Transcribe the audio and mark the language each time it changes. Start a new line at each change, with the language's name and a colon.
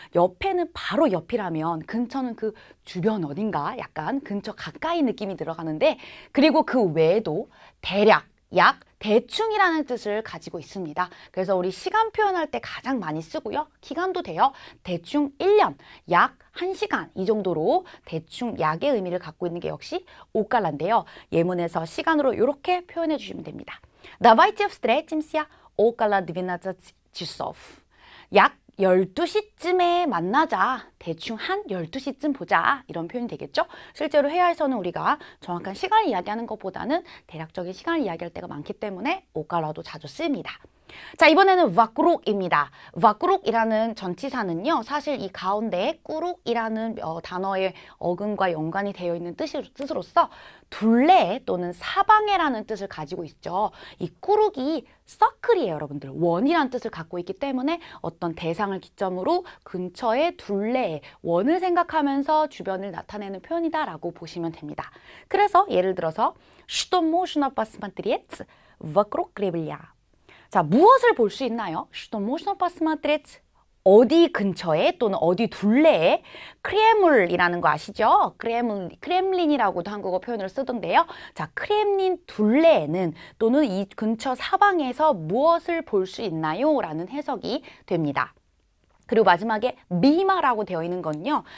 Korean: 옆에는 바로 옆이라면 근처는 그 주변 어딘가 약간 근처 가까이 느낌이 들어가는데 그리고 그 외에도 대략, 약, 대충이라는 뜻을 가지고 있습니다. 그래서 우리 시간 표현할 때 가장 많이 쓰고요. 기간도 돼요. 대충 1년, 약 1시간 이 정도로 대충 약의 의미를 갖고 있는 게 역시 오깔라인데요. 예문에서 시간으로 이렇게 표현해 주시면 됩니다.
Russian: Давайте встретимся около 12 часов.
Korean: 약 12시쯤에 만나자. 대충 한 12시쯤 보자. 이런 표현이 되겠죠? 실제로 회화에서는 우리가 정확한 시간을 이야기하는 것보다는 대략적인 시간을 이야기할 때가 많기 때문에 오깔라도 자주 씁니다. 자, 이번에는 와꾸룩입니다. 와꾸룩이라는 전치사는요, 사실 이 가운데 꾸룩이라는 단어의 어근과 연관이 되어 있는 뜻으로서 둘레 또는 사방에라는 뜻을 가지고 있죠. 이 꾸룩이 서클이에요, 여러분들. 원이라는 뜻을 갖고 있기 때문에 어떤 대상을 기점으로 근처에 둘레, 원을 생각하면서 주변을 나타내는 표현이다라고 보시면 됩니다. 그래서 예를 들어서
Russian: Что можно посмотреть вокруг Кремля?
Korean: 자, 무엇을 볼 수 있나요?
Russian: Что можно посмотреть?
Korean: 어디 근처에 또는 어디 둘레에 크레물이라는 거 아시죠? 크렘린이라고도 한국어 표현을 쓰던데요. 자, 크렘린 둘레에는 또는 이 근처 사방에서 무엇을 볼 수 있나요? 라는 해석이 됩니다. 그리고 마지막에 미마라고 되어 있는 건요.